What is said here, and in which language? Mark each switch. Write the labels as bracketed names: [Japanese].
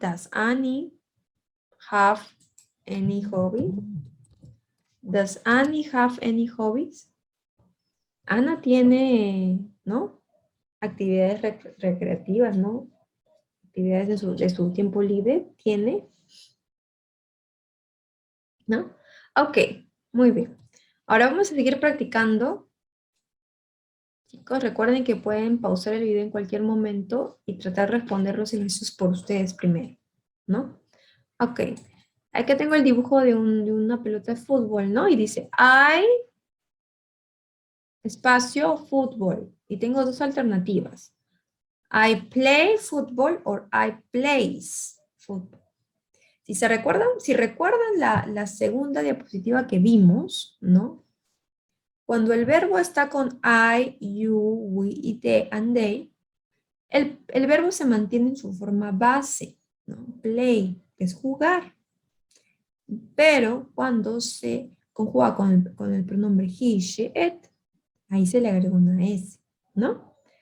[English] Does Annie have any hobby? Does Annie have any hobbies? [Spanish] Ana tiene, ¿no? Actividades recreativas, ¿no? Actividades de su tiempo libre, ¿tiene? ¿No? Ok, muy bien. Ahora vamos a seguir practicando. Chicos, recuerden que pueden pausar el video en cualquier momento y tratar de responder los ejercicios por ustedes primero, ¿no? Ok, aquí tengo el dibujo de una pelota de fútbol, ¿no? Y dice, espacio, fútbol. Y tengo dos alternativas. [English] I play football or I plays football. [Spanish] Si recuerdan la segunda diapositiva que vimos, ¿no? Cuando el verbo está con I, you, we, it, and they, el verbo se mantiene en su forma base, ¿no? Play, que es jugar. Pero cuando se conjuga con el pronombre he, she, it, ahí se le agrega una S, ¿no?